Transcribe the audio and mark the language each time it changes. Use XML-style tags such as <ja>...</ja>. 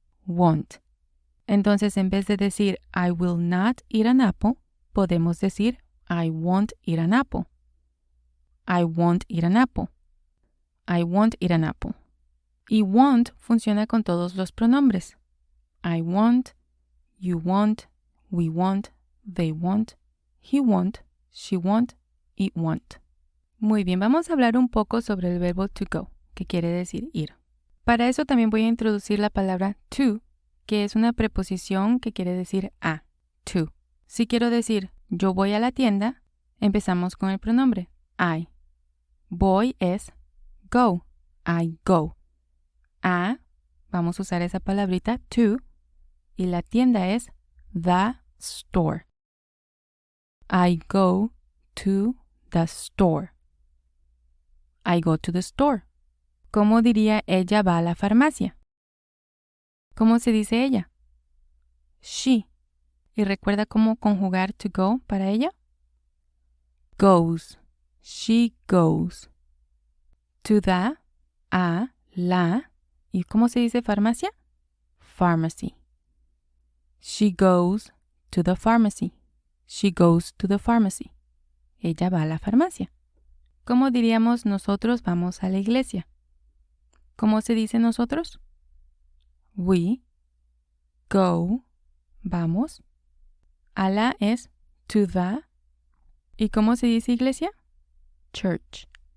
<en>Won't.</en> <es>Entonces, en vez de decir</es> <en>I will not eat an apple,</en> <es>podemos decir</es> <en>I won't eat an apple. I won't eat an apple. I won't eat an apple.</en> <es>Y won't funciona con todos los pronombres.</es> <en>I won't, you won't, we won't, they won't, he won't, she won't, it won't.</en> <es>Muy bien, vamos a hablar un poco sobre el verbo to go, que quiere decir ir. Para eso también voy a introducir la palabra to, que es una preposición que quiere decir a, to. Si quiero decir yo voy a la tienda, empezamos con el pronombre I. Voy es go,</es> <en>I go.</en> <es>A, vamos a usar esa palabrita to, y la tienda es</es> <en>the store. I go to the store. I go to the store.</en> <es>¿Cómo diría ella va a la farmacia? ¿Cómo se dice ella? She. ¿Y recuerda cómo conjugar to go para ella?</es> <en>Goes. She goes. To the, a, la.</en> <es>¿Y cómo se dice farmacia? Pharmacy.</es> <en>She goes to the pharmacy. She goes to the pharmacy.</en> <es>Ella va a la farmacia. ¿Cómo diríamos nosotros vamos a la iglesia? ¿Cómo se dice nosotros?</es> <en>We go,</en> <es>vamos. A la es</es> <en>to the.</en> <es>¿Y cómo se dice iglesia? Church.</es>